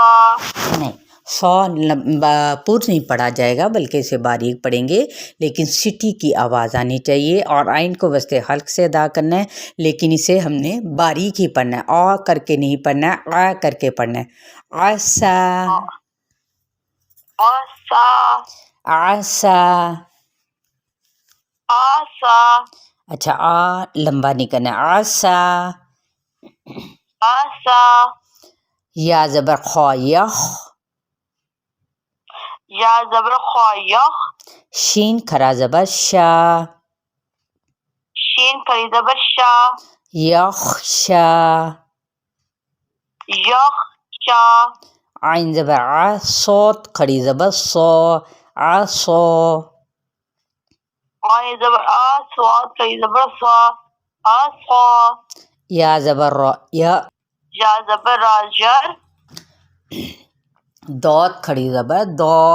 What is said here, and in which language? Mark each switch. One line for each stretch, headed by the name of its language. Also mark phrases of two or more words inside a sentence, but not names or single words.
Urdu: نہیں سو پر نہیں پڑھا جائے گا بلکہ اسے باریک پڑھیں گے، لیکن سٹی کی آواز آنی چاہیے اور آئین کو وسط حلق سے ادا کرنا ہے، لیکن اسے ہم نے باریک ہی پڑھنا ہے، آ کر کے نہیں پڑھنا ہے، آ کر کے پڑھنا ہے، آسا، آسا، آسا، آسا، اچھا آ لمبا نہیں کرنا ہے، آسا، آسا، یا زبر خوا یخ، یا زبر خوا یخ، شین کھڑا زبر شا، شین کھڑی زبر شا، یخ شا، یخ شا، عین زبر آ، صوت کھڑی زبر سو، آسو، عین زبر آ صاد کئی زبر صا آصا یا زبر را یا یا زبر را جر داد کھڑی زبر دو